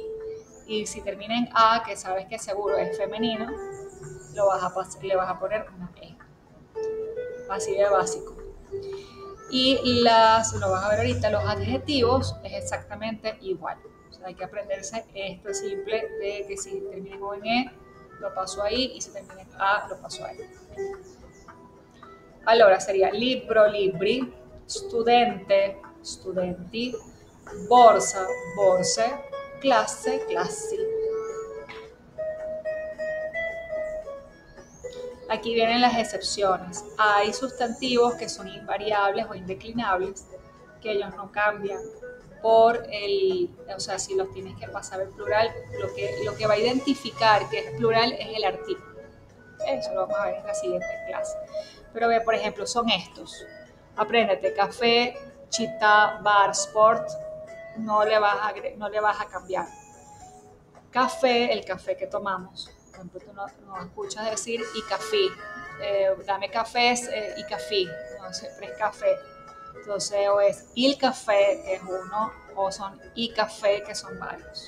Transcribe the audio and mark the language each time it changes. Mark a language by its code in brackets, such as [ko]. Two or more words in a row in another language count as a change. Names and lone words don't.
[es] Y si termina en a, que sabes que seguro es femenino, le vas a poner una e. Así de básico. Y lo vas a ver ahorita, los adjetivos es exactamente igual. O sea, hay que aprenderse esto simple de que si termina en o en e, lo paso ahí, y si termina en a, lo paso ahí. [it] Allora sería libro, libri, studente, studenti, borsa, borse, classe, classi. [es] Aquí vienen las excepciones. Hay sustantivos que son invariables o indeclinables, que ellos no cambian. por o sea, si los tienes que pasar al plural, lo que va a identificar que es plural es el artículo. Eso lo vamos a ver en la siguiente clase. Pero ve, por ejemplo, son estos. Apréndete: café, [it] città, bar, sport. [es] No le vas a cambiar. Café, el café que tomamos. Por ejemplo, tú no escuchas decir y café. Dame cafés y café. No, siempre es café. Entonces, o es [it] il café, [es] que es uno, o son [it] i café, [es] que son varios.